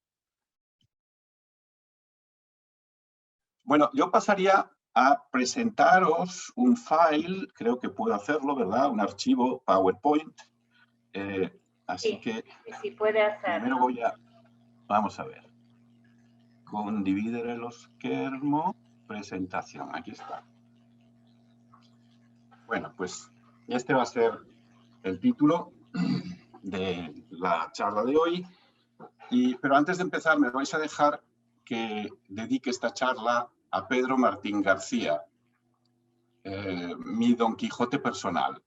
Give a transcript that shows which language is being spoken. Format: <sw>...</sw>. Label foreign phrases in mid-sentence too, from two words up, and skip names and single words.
<es>Bueno, yo pasaría a presentaros un file, creo que puedo hacerlo, ¿verdad? Un archivo PowerPoint. Así sí, que sí puede hacerlo. Primero voy a, vamos a ver,</es> <it>condividere lo schermo,</it> <es>presentación, aquí está. Bueno, pues este va a ser el título de la charla de hoy, pero antes de empezar me vais a dejar que dedique esta charla a Pedro Martín García, mi Don Quijote personal.</es>